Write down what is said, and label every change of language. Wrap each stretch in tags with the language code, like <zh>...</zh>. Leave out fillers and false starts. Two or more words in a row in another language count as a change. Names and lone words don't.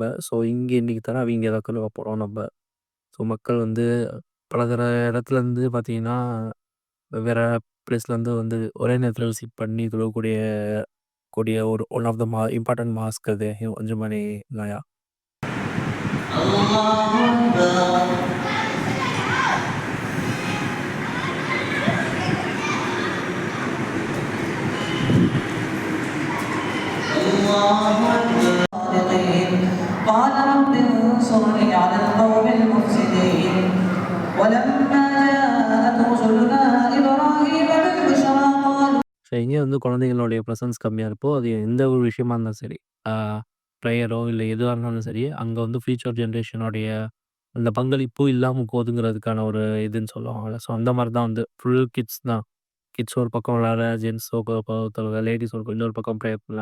<ta>ஸோ, இங்க இன்னைக்கு தராவிங்க தான் தொழுக போறோம் நம்ப. ஸோ, மக்கள் வந்து பலதர இடத்துலருந்து பார்த்தீங்கன்னா, வெவ்வேற பிளேஸ்லேருந்து வந்து ஒரே நேரத்தில விசிட் பண்ணி தொழக்கூடிய ஒரு</ta> <en>one of the important mosque</en> <ta>அது அஞ்சுமணி இல்லையா?</ta> <ar>قال رب انصرني على القوم المفسدين ولما جاءت رسلنا إبراهيم بالبشرى قالوا</ar> <ta>ஸோ, எங்கே வந்து குழந்தைங்களுடைய ப்ரெசன்ஸ் கம்மியா இருக்கோ, அது எந்த ஒரு விஷயமா இருந்தாலும் சரி, ஆ ப்ரேயரோ இல்ல எதுவா இருந்தாலும் சரி, அங்க வந்து</ta> <en>future generationஉடைய</en> <ta>அந்த பங்களிப்பு இல்லாம போகுதுங்கிறதுக்கான ஒரு இதுன்னு சொல்லுவாங்கல்ல. ஸோ, அந்த மாரி தான் வந்து</ta> <en>full kids</en> <ta>தான். கிட்ஸ் ஒரு பக்கம் விளையாட, ஜென்ட்ஸ் ஒரு பக்கம் லேடீஸ் இன்னொரு பக்கம் ப்ரேயர் பண்ண.</ta>